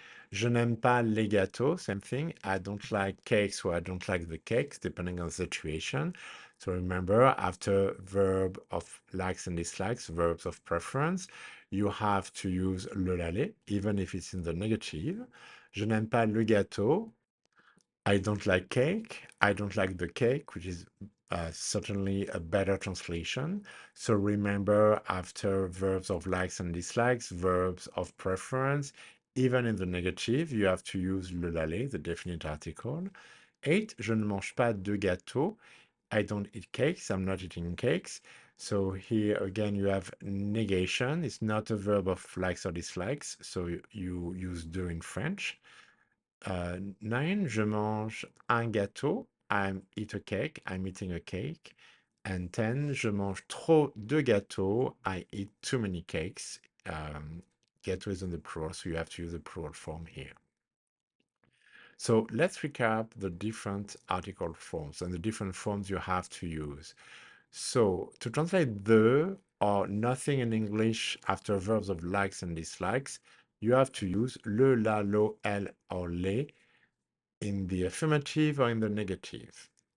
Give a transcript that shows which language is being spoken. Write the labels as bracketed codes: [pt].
[fr] Je n'aime pas les gâteaux, [en] same thing. I don't like cakes or I don't like the cakes, depending on the situation. So remember, after verb of likes and dislikes, verbs of preference, you have to use le l'aller, even if it's in the negative. [fr] Je n'aime pas le gâteau. [en] I don't like cake. I don't like the cake, which is certainly a better translation. So remember, after verbs of likes and dislikes, verbs of preference, even in the negative, you have to use le l'aller, the definite article. 8. [fr] Je ne mange pas de gâteau. [en] I don't eat cakes. I'm not eating cakes. So here again, you have negation. It's not a verb of likes or dislikes. So you use de in French. 9, [fr] je mange un gâteau. [en] I'm eating a cake. And 10, [fr] je mange trop de gâteaux. [en] I eat too many cakes. Gâteau is in the plural, so you have to use the plural form here. So let's recap the different article forms and the different forms you have to use. So to translate the or nothing in English after verbs of likes and dislikes, you have to use le, la, lo, elle, or les in the affirmative or in the negative.